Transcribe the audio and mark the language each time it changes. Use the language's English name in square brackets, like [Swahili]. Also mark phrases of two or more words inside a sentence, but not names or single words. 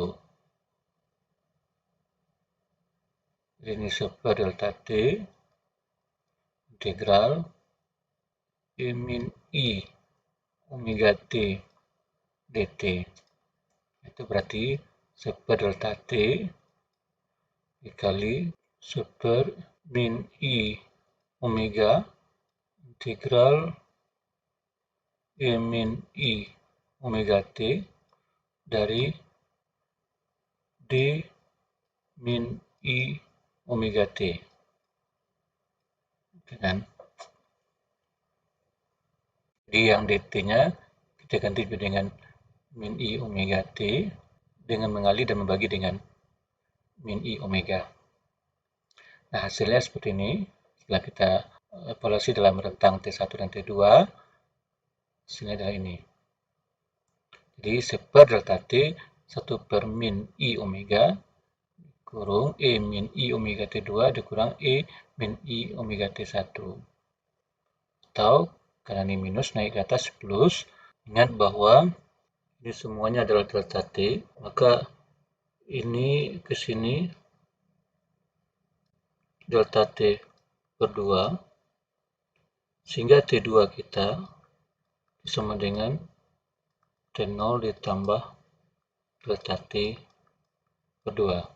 [Indonesian] Jadi ini 1 delta T integral E min I omega T dt. Itu berarti 1 delta T dikali 1 min I omega integral E min I omega T dari D min I omega T. Jadi yang dt-nya kita ganti dengan min I omega T dengan mengali dan membagi dengan min I omega. Nah, hasilnya seperti ini. Setelah kita evaluasi dalam rentang T1 dan T2, hasilnya adalah ini. Jadi 1 delta T 1 per min I omega kurung E min I omega T2 dikurang E min I omega T1. Atau karena ini minus naik ke atas plus, ingat bahwa ini semuanya adalah delta T, maka ini ke sini delta T per 2, sehingga T2 kita sama dengan T0 ditambah delta T per 2.